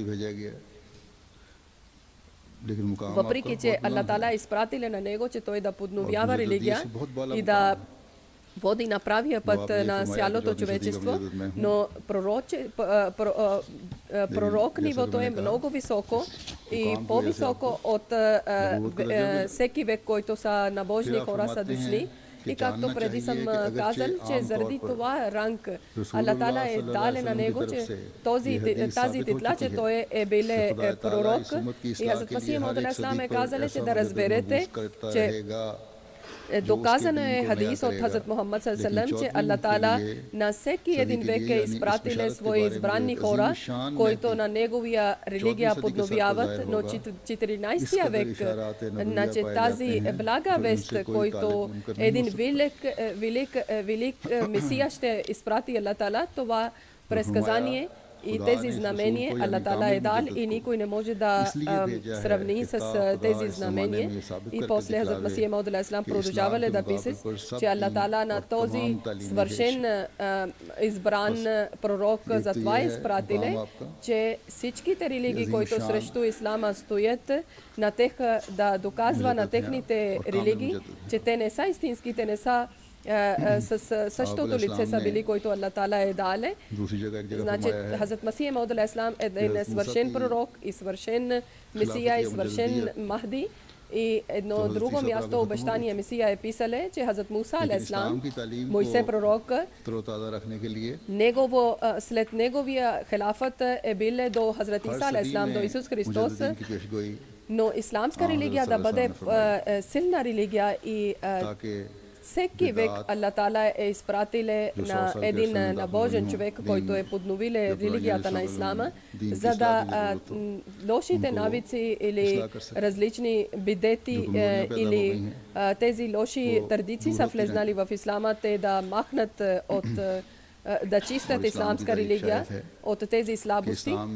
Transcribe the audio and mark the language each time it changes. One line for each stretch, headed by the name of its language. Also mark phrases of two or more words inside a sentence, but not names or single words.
Bulgarian: Въпреки че Аллах Таала е изпратил на него, че той да подновява религия и да води на правия път на цялото човечество, но пророк нивото е много високо и по-високо от всеки век, който са набожни хора са дошли. И както преди съм казал, че заради това ранг Аллах Таала е дал на него, че тази титла, че той е бил пророк. И Хазрат Масих Мауд
Arabic: عليه السلام
Bulgarian: е казал, че да разберете, че доказано е хадис от Хазрат Мухаммад
Arabic: صلى الله عليه وسلم,
Bulgarian: че Аллах Таала на всеки един век е изпратил свои избрани хора, които на неговия религия подновяват, но 14 век, значи тази блага вест, който един велик Месия ще изпрати Аллах Таала, това предсказание и тези знамения Аллах Таала е дал и никой не може да сравни с тези знамения. И после Хазрат Масих Мауд
Arabic: عليه السلام
Bulgarian: продължавали да пише, че Аллах Таала на този свършен избран пророк затова е изпратиле, че всичките религии, които срещу ислама стоят, на тех да доказва на техните религии, че те не са истински, те не са с същото лице са били, който Аллах Таала е дале. Значи Хазрат Масих Мауд
Arabic: عليه السلام
Bulgarian: е един свършен пророк и свършен Месия и свършен Махди. И едно друго място обещание Месия е писале, че Хазрат Муса
Arabic: عليه السلام,
Bulgarian: Мойсе пророк, след неговия халафът е бил до Хазрат Иса
Arabic: عليه السلام,
Bulgarian: до Исус Христос. Но исламска религия да бъде силна религия и всеки век Аллах Таала е изпратил на един набожен човек, който е подновил религията на ислама, за да лошите навици или различни бидети или тези лоши традиции са влезнали в ислама, те да махнат от да чистят исламска религия от тези слабости.